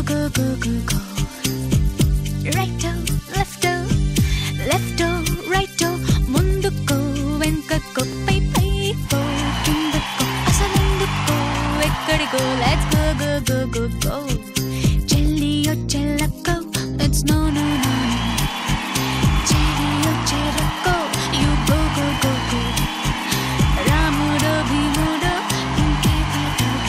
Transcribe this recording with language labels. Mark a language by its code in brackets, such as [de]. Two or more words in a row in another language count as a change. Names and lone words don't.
[en] go go go. Righto, lefto, lefto, righto. [te] ముందుకో, వెనక్కో, [en] pay pay go. [te] కిందకో, అసలందుకో, ఎక్కడికో. [en] Let's go go go go go. [te] చెల్లియో చెల్లకో, [en] it's no no no. [te] చెల్లియో చెల్లకో, [en] you go go go go. [te] రాముడో భీముడో, ఇంకే బాగగా.